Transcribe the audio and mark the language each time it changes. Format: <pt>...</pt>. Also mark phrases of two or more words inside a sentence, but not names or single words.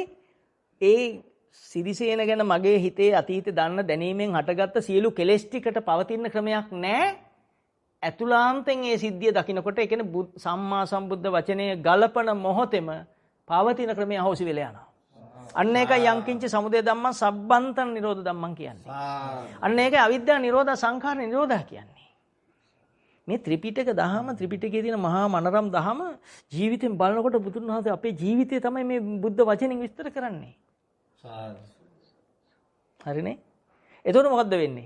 <si>ඒ සිරිසේන ගැන මගේ හිතේ අතීතේ දන්න දැනීමෙන් හටගත්ත සියලු කෙලෙස් ටිකට පවතින ක්‍රමයක් නැහැ. ඇතුළාන්තෙන් ඒ සිද්ධිය දකින්නකොට ඒ කියන්නේ සම්මා සම්බුද්ධ වචනේ ගලපන මොහොතෙම පවතින ක්‍රමය අහෝසි වෙලා යනවා. අන්න ඒකයි</si> <pi>යංකින්ච සමුදය ධම්මං සබ්බන්තං නිරෝධ ධම්මං</pi> <si>කියන්නේ. අන්න ඒකයි අවිද්‍යා නිරෝධ සංඛාර නිරෝධ කියන්නේ. මේ ත්‍රිපිටක දහම ත්‍රිපිටකයේ තියෙන මහා මනරම් දහම ජීවිතෙන් බලනකොට බුදුන් වහන්සේ අපේ ජීවිතය තමයි මේ බුද්ධ වචනෙන් විස්තර කරන්නේ. හරිනේ? එතකොට මොකද්ද වෙන්නේ?</si>